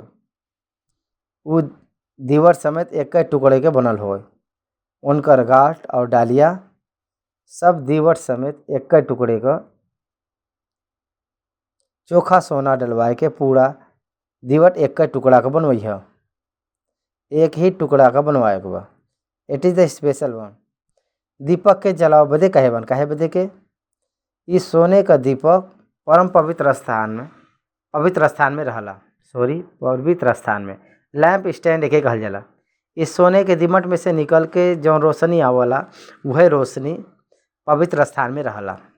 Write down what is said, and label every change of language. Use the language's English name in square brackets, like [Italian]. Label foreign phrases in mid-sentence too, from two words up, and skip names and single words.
[Bhojpuri] वो दीवट समेत एक टुकड़े के बनल हो। उनकर गाठ और डालियाँ सब दीवट समेत एक टुकड़े का चोखा सोना डलवाए के पूरा दीवट एक टुकड़ा का बनवाई है। एक ही टुकड़ा का बनवाए के बा। [English] it is the special one. [Bhojpuri] दीपक के जलाव बदे काहे बदे के इस सोने का दीपक परम पवित्र स्थान में रहला। पवित्र स्थान में [English] lamp stand [Bhojpuri] एके कहल जाला। इस सोने के दीमट में से निकल के जो रोशनी आवला वह रोशनी पवित्र स्थान में रहला।